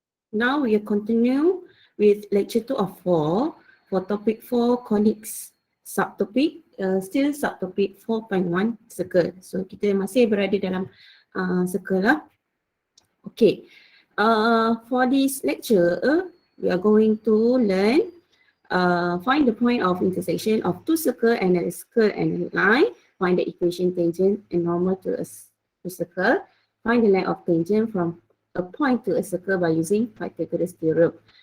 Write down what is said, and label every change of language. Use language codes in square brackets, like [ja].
[en] Now we continue with lecture 2 of 4 for topic 4 Conics. Subtopic, still subtopic 4.1 circle. [ms] So kita masih berada dalam circle lah. [en] Okay. For this lecture, we are going to learn find the point of intersection of two circle and a circle and a line. Find the equation tangent and normal to a circle. Find the line of tangent from a point to a circle by using Pythagoras theorem.